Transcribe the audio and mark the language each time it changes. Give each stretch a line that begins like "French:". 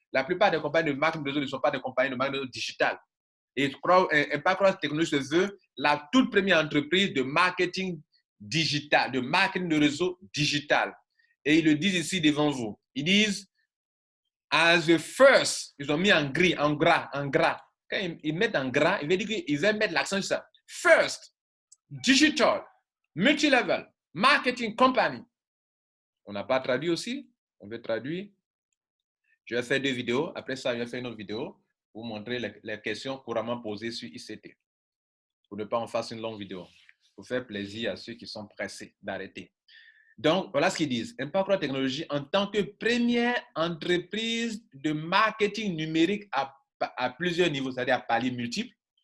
French: La plupart des compagnies de marketing de réseau ne sont pas des compagnies de marketing de réseau digital. Et Impact Crowd One Technology se veut la toute première entreprise de marketing digital, de marketing de réseau digital. Et ils le disent ici devant vous. Ils disent,
English: as the first,
French: ils ont mis en gris, en gras. Quand ils mettent en gras, ils veulent dire qu'ils veulent mettre l'accent sur ça.
English: First, digital, multi-level, marketing company.
French: On n'a pas traduit aussi. On veut traduire. Je vais faire 2 vidéos. Après ça, je vais faire une autre vidéo pour vous montrer les questions couramment posées sur ICT. Pour ne pas en faire une longue vidéo. Pour faire plaisir à ceux qui sont pressés d'arrêter. Donc, voilà ce qu'ils disent. Impact Crowd Technology, en tant que première entreprise de marketing numérique à plusieurs niveaux, c'est-à-dire à paliers multiples.